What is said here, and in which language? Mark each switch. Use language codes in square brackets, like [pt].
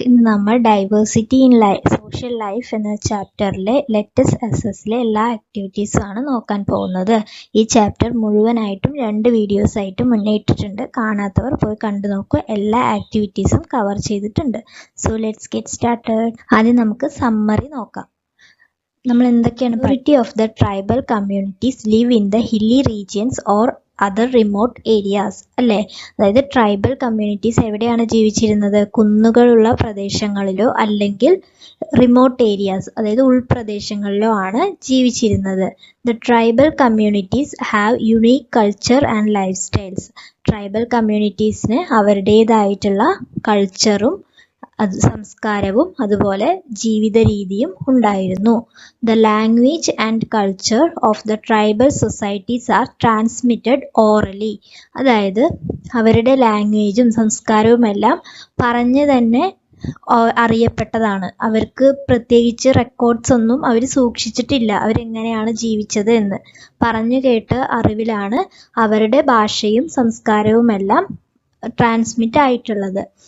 [ml] ഇന്ന് നമ്മൾ diversity in social life എന്ന ചാപ്റ്ററിലെ ലെറ്റസ് എസ്എസിലെ എല്ലാ ആക്ടിവിറ്റീസും ആണ് നോക്കാൻ പോകുന്നത്. ഈ ചാപ്റ്റർ മുഴുവനായിട്ടും 2 വീഡിയോസ് ആയിട്ട് മുന്നേ ഇട്ടിട്ടുണ്ട്. കാണാത്തവർ പോയി കണ്ടു നോക്കൂ. എല്ലാ ആക്ടിവിറ്റീസും കവർ ചെയ്തിട്ടുണ്ട്. [en] So let's get started. [ml] ആദ്യം നമുക്ക് സമ്മറി നോക്കാം. നമ്മൾ എന്തൊക്കെയാണ് [en] majority of the tribal communities live in the hilly regions or other remote areas അല്ലേ? [ml] അതായത് ട്രൈബൽ കമ്മ്യൂണിറ്റീസ് എവിടെയാണ് ജീവിച്ചിരുന്നത്? കുന്നുകളുള്ള പ്രദേശങ്ങളിലോ അല്ലെങ്കിൽ റിമോട്ട് ഏരിയാസ് അതായത് ഉൾപ്രദേശങ്ങളിലോ ആണ് ജീവിച്ചിരുന്നത്. [en] The tribal communities have unique culture and lifestyles. [ml] Tribal കമ്മ്യൂണിറ്റീസിന് അവരുടേതായിട്ടുള്ള കൾച്ചറും സംസ്കാരവും അതുപോലെ ജീവിത രീതിയും ഉണ്ടായിരുന്നു. [en] The language and culture of the tribal societies are transmitted orally. [ml] അതായത് അവരുടെ ലാംഗ്വേജും സംസ്കാരവും എല്ലാം പറഞ്ഞ് തന്നെ അറിയപ്പെട്ടതാണ്. അവർക്ക് പ്രത്യേകിച്ച് റെക്കോർഡ്സ് ഒന്നും അവർ സൂക്ഷിച്ചിട്ടില്ല, അവരെങ്ങനെയാണ് ജീവിച്ചത് എന്ന്. പറഞ്ഞു കേട്ട അറിവിലാണ് അവരുടെ ഭാഷയും സംസ്കാരവും എല്ലാം ട്രാൻസ്മിറ്റ് ആയിട്ടുള്ളത്.